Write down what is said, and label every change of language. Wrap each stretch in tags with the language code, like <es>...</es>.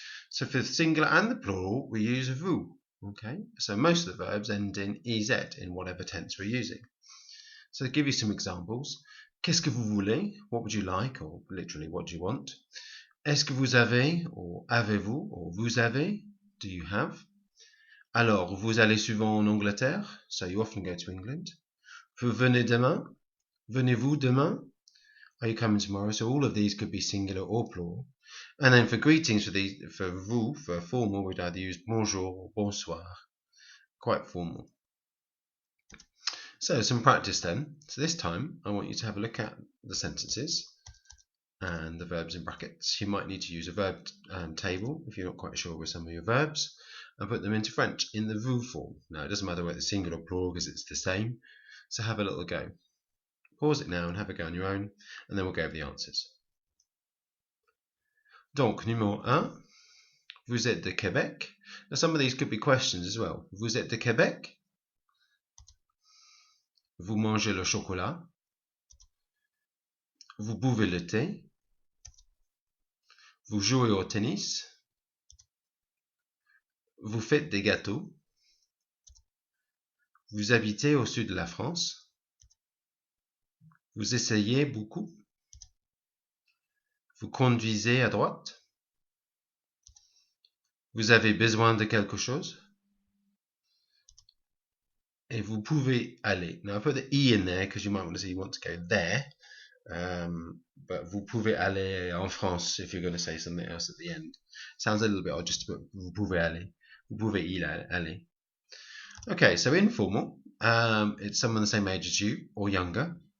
<en>So for the singular and the plural, we use vous. Okay, so most of the verbs end in ez in whatever tense we're using. So to give you some examples,</en> <fr>qu'est-ce que vous voulez?</fr> <en>What would you like? Or literally, what do you want?</en> <fr>Est-ce que vous avez? Or avez-vous? Or vous avez?</fr> <en>Do you have?</en> <fr>Alors, vous allez souvent en Angleterre?</fr> <en>So you often go to England.</en> <fr>Vous venez demain? Venez-vous demain?</fr> <en>Are you coming tomorrow? So all of these could be singular or plural. And then for greetings, for vous, for formal, we'd either use bonjour or bonsoir. Quite formal. So some practice then. So this time, I want you to have a look at the sentences and the verbs in brackets. You might need to use a verb table if you're not quite sure with some of your verbs, and put them into French in the vous form. Now, it doesn't matter whether it's singular or plural because it's the same. So have a little go. Pause it now and have a go on your own, and then we'll go over the answers.</en> <fr>Donc, numéro 1, vous êtes de Québec.</fr> <en>Now, some of these could be questions as well.</en> <fr>Vous êtes de Québec? Vous mangez le chocolat? Vous buvez le thé? Vous jouez au tennis? Vous faites des gâteaux? Vous habitez au sud de la France? Vous essayez beaucoup? Vous conduisez à droite? Vous avez besoin de quelque chose? Et vous pouvez aller.</fr> <en>Now I put the E in there because you might want to say you want to go there. But</en> <fr>vous pouvez aller en France</fr> <en>if you're going to say something else at the end. Sounds a little bit odd just to put</en> <fr>vous pouvez aller. Vous pouvez y aller.</fr> <en>Okay, so informal, it's someone the same age as you or younger.</en>